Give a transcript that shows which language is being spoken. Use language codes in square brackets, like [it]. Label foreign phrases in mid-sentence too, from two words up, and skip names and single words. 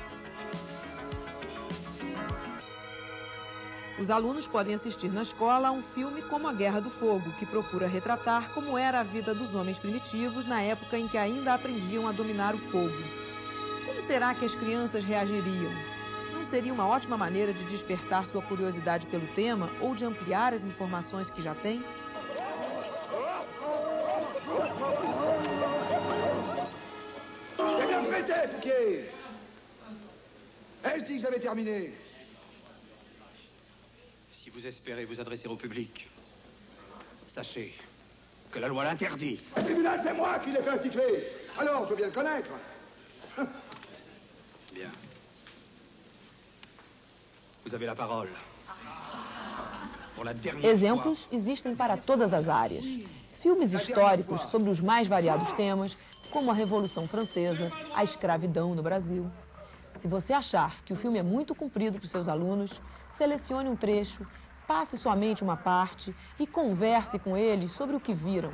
[pt] Os alunos podem assistir na escola a um filme como A Guerra do Fogo, que procura retratar como era a vida dos homens primitivos na época em que ainda aprendiam a dominar o fogo. Como será que as crianças reagiriam? Não seria uma ótima maneira de despertar sua curiosidade pelo tema ou de ampliar as informações que já têm? [fr] Eh bien, prêtez, Fouquier! Ai-je dit que j'avais terminé? Si vous espérez vous adresser au public, sachez que la loi l'interdit. Le tribunal, c'est moi qui l'ai fait instituer. Alors, je veux bien le connaître. Bien. Vous avez la parole. Pour la dernière [pt] Exemplos existem para todas as áreas. Filmes históricos sobre os mais variados temas, como a Revolução Francesa, a escravidão no Brasil. Se você achar que o filme é muito comprido para os seus alunos, selecione um trecho, passe somente uma parte e converse com eles sobre o que viram.